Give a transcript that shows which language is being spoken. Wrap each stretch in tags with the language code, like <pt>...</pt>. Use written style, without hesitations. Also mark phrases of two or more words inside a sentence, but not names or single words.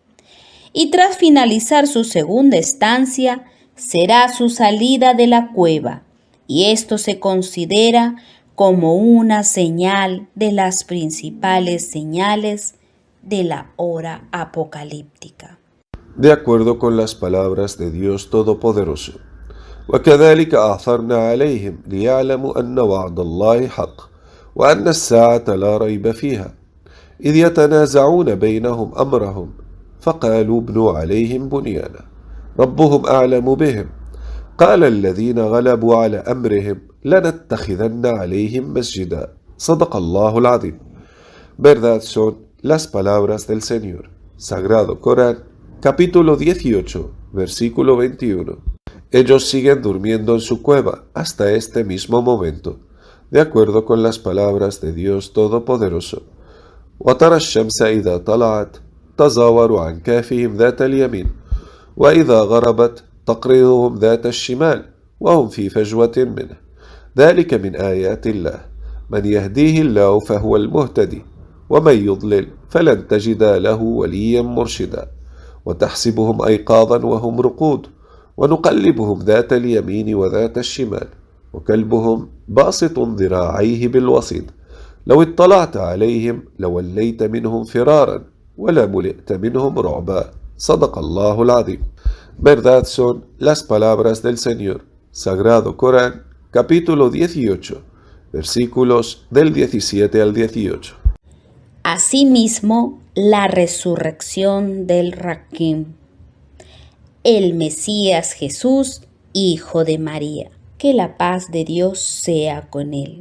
<es>Y tras finalizar su segunda estancia, será su salida de la cueva, y esto se considera como una señal de las principales señales de la hora apocalíptica. De acuerdo con las palabras de Dios Todopoderoso.</es> <ar>وَكَذَلِكَ أَعْثَرْنَا عَلَيْهِمْ لِيَعْلَمُوا أَنَّ وَعْدَ اللَّهِ حَقٌّ وَأَنَّ السَّاعَةَ لَا رَيْبَ فِيهَا إِذْ يَتَنَازَعُونَ بَيْنَهُمْ أَمْرَهُمْ فَقَالُوا ابْنُوا عَلَيْهِمْ بُنْيَانًا رَبُّهُمْ أَعْلَمُ بِهِمْ قَالَ الَّذِينَ غَلَبُوا عَلَى أَمْرِهِمْ لَنَتَّخِذَنَّ عَلَيْهِمْ مَسْجِدًا صَدَقَ اللَّهُ الْعَظِيمُ.</ar> <es>Verdad son las palabras del Señor. Sagrado Corán, capítulo 18, versículo 21. Ellos siguen durmiendo en su cueva hasta este mismo momento, de acuerdo con las palabras de Dios Todopoderoso.</es> <ar>وَتَرَى الشَّمْسَ إِذَا طَلَعَتْ تزاوروا عن كافهم ذات اليمين، وإذا غربت تقرضهم ذات الشمال وهم في فجوة منه. ذلك من آيات الله، من يهديه الله فهو المهتدي، ومن يضلل فلن تجد له وليا مرشدا. وتحسبهم أيقاظا وهم رقود، ونقلبهم ذات اليمين وذات الشمال، وكلبهم باسط ذراعيه بالوصيد. لو اطلعت عليهم لوليت منهم فرارا ولملئت منهم رعبا. صدق الله العظيم.</ar> <es>Verdad son las palabras del Señor. Sagrado Corán, capítulo 18, versículos del 17 al 18. Asimismo, la resurrección del Raquim, el Mesías Jesús, hijo de María, que la paz de Dios sea con él.</es>